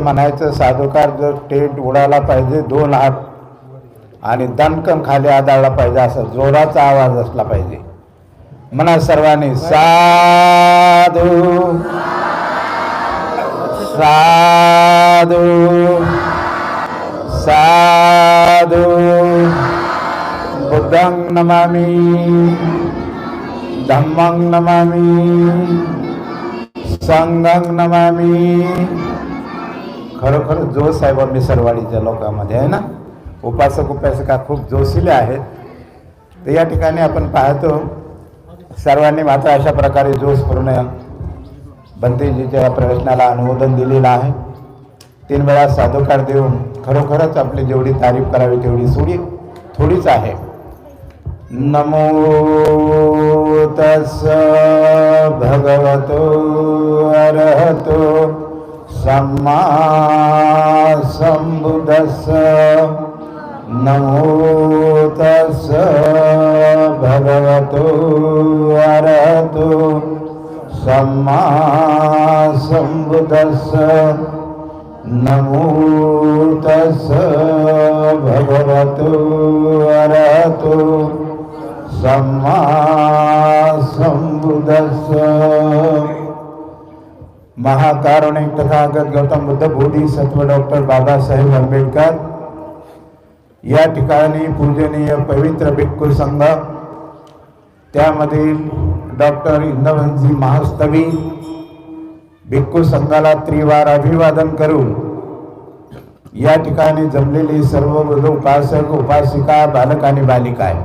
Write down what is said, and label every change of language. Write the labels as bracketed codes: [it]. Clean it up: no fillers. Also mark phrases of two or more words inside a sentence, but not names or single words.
[mr] म्हणायचं, साधुकार जर टेंट उडाला पाहिजे 2 हात आणि दणकन खाली आदळला पाहिजे, असा जोराचा आवाज असला पाहिजे. म्हणा सर्वांनी साधू साधू साधू. [pi] बुद्धं नमामि धम्मं नमामि संघं नमामि. [mr] खरोखर जोश आहे बा सरवाडीच्या लोकांमध्ये, आहे ना. उपासक उपासिका खूप जोशीले आहेत. तर या ठिकाणी आपण पाहतो सर्वांनी मात्र अशा प्रकारे जोशपूर्ण बंतेजीच्या प्रवेशनाला अनुमोदन दिलेलं आहे. 3 वेळा साधुकार देऊन खरोखरच आपली जेवढी तारीफ करावी तेवढी थोडीच आहे. [pi] नमो तस् भगवतो अरहतो सम्मा संबुद्धस्स. नमो तस् भगवतो अरहतो सम्मा संबुद्धस्स. नमो तस् भगवतो अरहतो सम्मा संबुद्धस्स. [mr] महाकारुणिक तथागत गौतम बुद्ध बोधिसत्व डॉक्टर बाबासाहेब आंबेडकर या ठिकाणी पूजनीय पवित्र भिक्खू संघ, त्यामधील डॉक्टर इंदवंजी महास्तवी भिक्खू संघाला त्रिवार अभिवादन करून या ठिकाणी जमलेली सर्व उपासक उपासिका बालक आणि बालिका आहे.